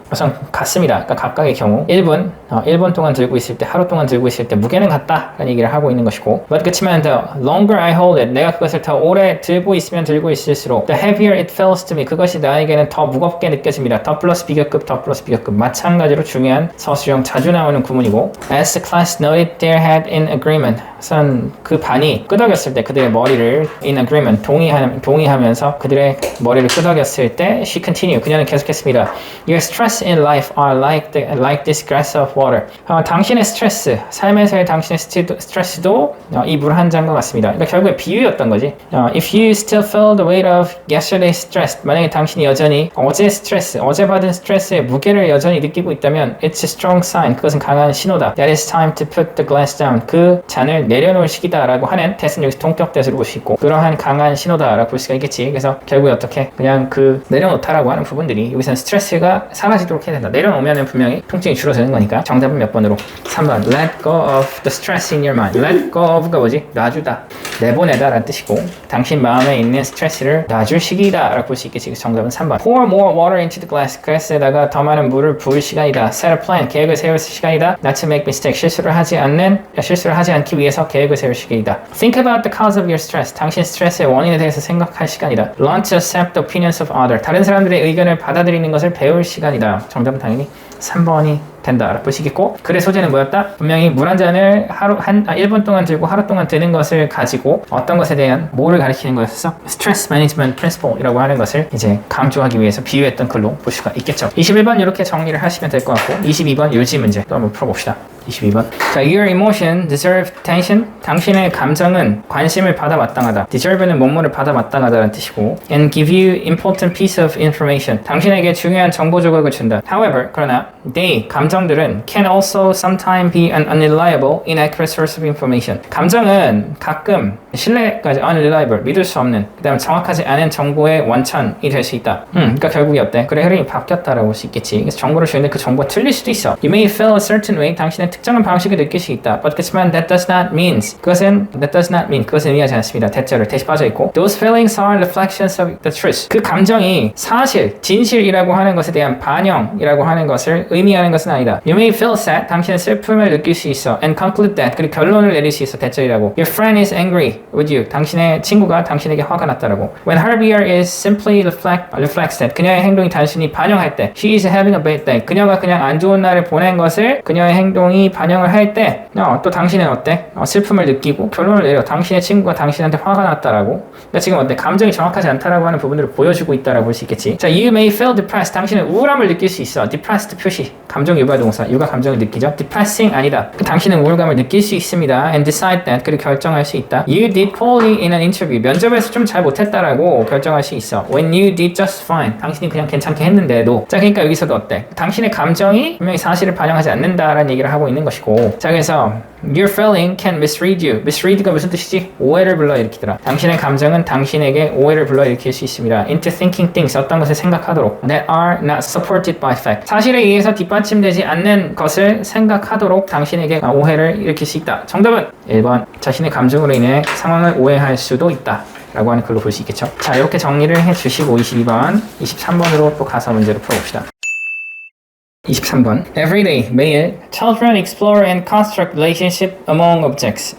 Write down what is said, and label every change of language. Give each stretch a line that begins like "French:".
Korean: 우선 같습니다. 그러니까 각각의 경우 1분 동안 들고 있을 때 하루 동안 들고 있을 때 무게는 같다 라는 얘기를 하고 있는 것이고 but 그렇지만
English: the longer I hold it
Korean: 내가 그것을 더 오래 들고 있으면 들고 있을수록
English: the heavier it feels to me
Korean: 그것이 나에게는 더 무겁게 느껴집니다. 더 플러스 비교급 마찬가지로 중요한 서술형 자주 나오는 구문이고
English: as the class noted they had in agreement
Korean: 우선 그 반이 끄덕였을 때 그들의 머리를 in agreement 동의하면서 그들의 머리를 끄덕였을 때
English: she continued
Korean: 그녀는 계속했습니다.
English: Your stress in life are like this glass of water.
Korean: 당신의 스트레스, 삶에서의 당신의 스트레스도 이 물 한 잔과 같습니다. 그러니까 결국에 비유였던 거지.
English: If you still feel the weight of yesterday's stress,
Korean: 만약에 당신이 여전히 어제 받은 스트레스의 무게를 여전히 느끼고 있다면,
English: it's a strong sign.
Korean: 그것은 강한 신호다.
English: That it's time to put the glass down.
Korean: 그 잔을 내려놓을 시기다라고 하는 대신 여기서 동격대수로 볼 수 있고, 그러한 강한 신호다라고 볼 수가 있겠지. 그래서 결국에 어떻게 그냥 그 내려놓다라고 하는 부분들이 여기서는 스트레스가 사라지도록 해야 된다. 내려놓으면 분명히 통증이 줄어드는 거니까. 정답은 몇 번으로? 3번.
English: Let go of the stress in your mind. Let go of가 뭐지?
Korean: 놔주다. 내보내다 라는 뜻이고, 당신 마음에 있는 스트레스를 놔줄 시기이다 라고 볼 수 있겠지. 정답은 3번.
English: Pour more water into the glass.
Korean: 글라스에다가 더 많은 물을 부을 시간이다.
English: Set a plan.
Korean: 계획을 세울 시간이다.
English: Not to make mistake.
Korean: 실수를 하지 않기 위해서 계획을 세울 시기이다.
English: Think about the cause of your stress.
Korean: 당신 스트레스의 원인에 대해서 생각할 시간이다.
English: Learn to accept the opinions of others.
Korean: 다른 사람들의 의견을 받아들이는 것을 배울 시간이다. 정답은 당연히 3번이 된다 라고 보시겠고, 글의 소재는 뭐였다? 분명히 물 한 잔을 1분 동안 들고 하루 동안 드는 것을 가지고 어떤 것에 대한 뭐를 가리키는 거였어? 스트레스 매니지먼트 프린시플 이라고 하는 것을 이제 강조하기 위해서 비유했던 글로 볼 수가 있겠죠. 21번 이렇게 정리를 하시면 될 것 같고, 22번 요지 문제 또 한번 풀어봅시다.
English: 22번. 자, your emotion deserve attention.
Korean: 당신의 감정은 관심을 받아 마땅하다.
English: deserve는
Korean: 뭐뭐를 받아 마땅하다는 뜻이고
English: and give you important piece of information.
Korean: 당신에게 중요한 정보 조각을 준다.
English: However,
Korean: 그러나
English: they,
Korean: 감정들은
English: can also sometimes be an unreliable, inaccurate source of information.
Korean: 감정은 가끔 신뢰까지 unreliable, 믿을 수 없는, 그 다음에 정확하지 않은 정보의 원천이 될 수 있다. 그러니까 결국이 어때? 그래, 흐름이 바뀌었다라고 할 수 있겠지. 그래서 정보를 주는데 그 정보가 틀릴 수도 있어.
English: You may feel a certain way,
Korean: 당신의 특정한 방식을 느낄 수 있다.
English: But
Korean: 그렇지만
English: that does not mean,
Korean: 그것은 의미하지 않습니다. 대자를 대시 빠져 있고
English: those feelings are reflections of the truth.
Korean: 그 감정이 사실, 진실이라고 하는 것에 대한 반영이라고 하는 것을 의미하는 것은 아니다.
English: You may feel sad,
Korean: 당신은 슬픔을 느낄 수 있어.
English: And conclude that,
Korean: 그리고 결론을 내릴 수 있어. 대절이라고.
English: Your friend is angry with you.
Korean: 당신의 친구가 당신에게 화가 났다라고.
English: When her behavior is simply reflects that,
Korean: 그녀의 행동이 단순히 반영할 때,
English: she is having a bad day.
Korean: 그녀가 그냥 안 좋은 날을 보낸 것을 그녀의 행동이 반영을 할 때, 또 당신은 어때? 슬픔을 느끼고 결론을 내려. 당신의 친구가 당신한테 화가 났다라고. 그러니까 지금 어때? 감정이 정확하지 않다라고 하는 부분들을 보여주고 있다라고 볼 수 있겠지.
English: 자, you may feel depressed.
Korean: 당신은 우울함을 느낄 수 있어. depressed 표시. 감정 유발 동사. 유가 감정을 느끼죠. depressing 아니다. 당신은 우울감을 느낄 수 있습니다.
English: and decide that.
Korean: 그리고 결정할 수 있다.
English: You did poorly in an interview.
Korean: 면접에서 좀 잘 못했다라고 결정할 수 있어.
English: When you did just fine.
Korean: 당신이 그냥 괜찮게 했는데도. 자, 그러니까 여기서도 어때? 당신의 감정이 분명히 사실을 반영하지 않는다라는 얘기를 하고 있는 것이고.
English: 자, 그래서 your feeling can misread you.
Korean: misread가 무슨 뜻이지? 오해를 불러일으키더라. 당신의 감정은 당신에게 오해를 불러일으킬 수 있습니다.
English: into thinking things.
Korean: 어떤 것을 생각하도록.
English: that are not supported by fact.
Korean: 사실에 의해서 뒷받침되지 않는 것을 생각하도록 당신에게 오해를 일으킬 수 있다. 정답은 1번. 자신의 감정으로 인해 상황을 오해할 수도 있다. 라고 하는 글로 볼 수 있겠죠. 자, 이렇게 정리를 해주시고 22번, 23번으로 또 가서 문제를 풀어봅시다. 23번.
English: Every day,
Korean: 매일
English: children explore and construct relationship among objects.